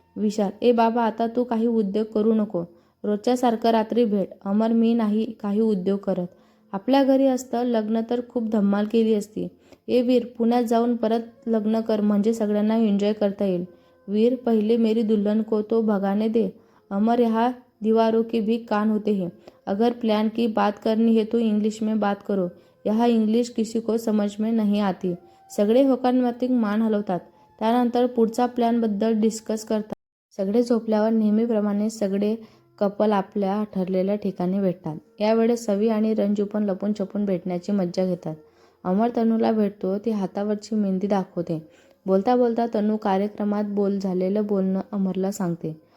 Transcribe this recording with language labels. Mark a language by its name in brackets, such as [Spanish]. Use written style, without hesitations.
[Marathi] विशाल, ए बाबा, आता तू काही उद्योग करू नको. रोजच्यासारखं रात्री भेट. अमर, मी नाही काही उद्योग करत. आपल्या घरी असतं लग्न तर खूप धम्माल केली असती. ए वीर, पुण्यात जाऊन परत लग्न कर म्हणजे सगळ्यांना एन्जॉय करता येईल. [Hindi] वीर, पहिले मेरी दुल्हन को तो भगाने दे. अमर, यहाँ दीवारों के भी कान होते हैं. अगर प्लान की बात करनी है तो इंग्लिश में बात करो. यहाँ इंग्लिश किसी को समझ में नहीं आती. [Marathi] सगळे होकारार्थी मान हलवतात. त्यानंतर पुढचा प्लॅनबद्दल डिस्कस करतात. सगळे झोपल्यावर नेहमीप्रमाणे सगळे कपल आपल्या ठरलेल्या ठिकाणी भेटतात. यावेळेस सवी आणि रंजू पण लपून छपून भेटण्याची मज्जा घेतात. अमर तनूला भेटतो. ती हातावरची मेहंदी दाखवते. बोलता बोलता तनू कार्यक्रमात झालेलं बोलणं अमरला सांगते.